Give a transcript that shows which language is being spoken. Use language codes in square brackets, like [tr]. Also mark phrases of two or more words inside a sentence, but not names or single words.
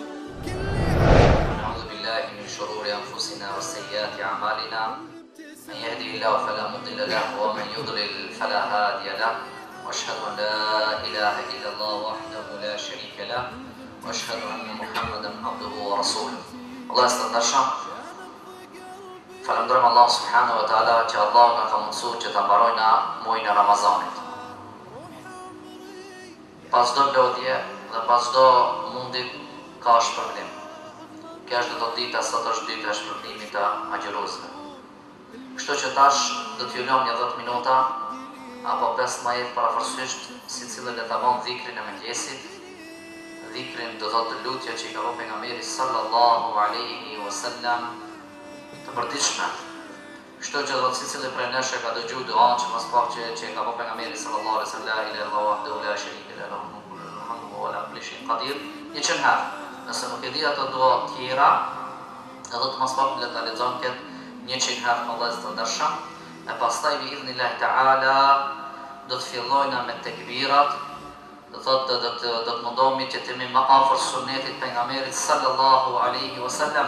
[ar] نعوذ بالله من شرور أنفسنا وسيئات أعمالنا من يهده الله فلا مضل له ومن يضلل فلا هادي له وأشهد أن لا إله إلا الله وحده لا شريك له وأشهد أن محمدا عبده ورسوله. [sq] Allah e stëndërshëm, falenderojmë Allah [ar] سبحانه وتعالى [sq] që Allah na ka mundësuar që ta mbarojna muajin e Ramazanit. Pas çdo lodhje dhe pas çdo mundi ka shpërblim. Kjo është do të dita sot është dita e shpërblimit të agjëruesve. Kështu që tash do t'ju lëm një 10 minuta apo 15 parafërsisht secili le ta bën dhikrin e mëngjesit. Dhikrin do thotë lutja që i ka bërë pejgamberi [ar] صلى الله عليه وسلم [sq] të përditshme. Kështu që do të secili prej nesh ka dëgjuar duan që mos pak që i ka bërë pejgamberi [ar] صلى الله عليه وسلم لا إله إلا الله وحده لا شريك له الملك وعلى كل شيء قدير. [sq] Një herë, nëse nuk e di ato dua të tjera, edhe të mos pak le ta lexon këtë 100 herë me Allah të ndershëm, e pastaj [ar] بإذن الله تعالى [sq] do të fillojna me tekbirat. Do thotë do të mundohemi që të jemi më afër sunetit pejgamberit [ar] صلى الله عليه وسلم.